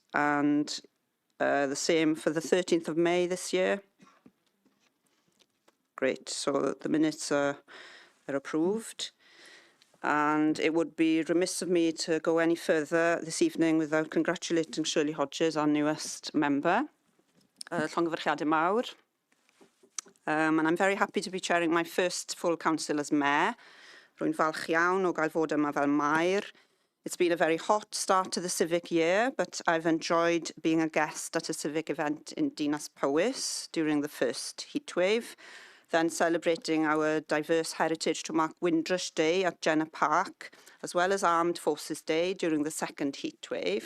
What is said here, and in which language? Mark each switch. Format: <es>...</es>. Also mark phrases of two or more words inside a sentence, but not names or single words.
<en>And the same for the 13th of May this year. Great, so the minutes are approved. And it would be remiss of me to go any further this evening without congratulating Shirley Hodges, our newest member.</en> <cy>Llongyfarchiadau mawr.</cy> <en>And I'm very happy to be chairing my first full council as Maer.</en> <cy>Rwy'n falch iawn o gael fod yma fel Maer.</cy> <en>It's been a very hot start to the civic year, but I've enjoyed being a guest at a civic event in Dinas Powys during the first heatwave, then celebrating our diverse heritage to mark Windrush Day at Jenner Park, as well as Armed Forces Day during the second heatwave.</en>